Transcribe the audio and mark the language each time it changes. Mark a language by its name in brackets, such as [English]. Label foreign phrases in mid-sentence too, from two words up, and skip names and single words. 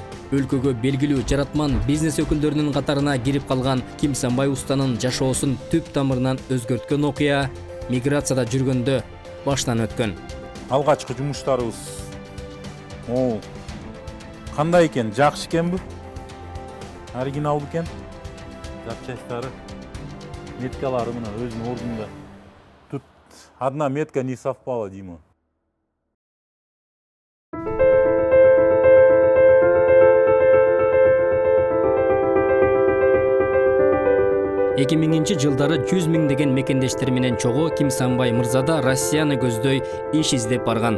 [Kyrgyz] Өлкөгө белгилүү жаратман бизнес өкүлдөрүнүн катарына кирип калган Ким Санбай устанын жашоосун түп тамырынан өзгөрткөн окуя миграцияда жүргөндө баштан өткөн. Алгачкы жумуштарыбыз кандай экен? Жакшы экенби? Оригиналдуу экен. Запчастары, меткалары мына өзүнүн ордунда. [Russian] Тут одна метка не совпала, Дима. [Kyrgyz] Жылдары 100 миңдеген мекендештери менен чогуу Ким Санбай мырзада Россияны көздөй иш издеп барган.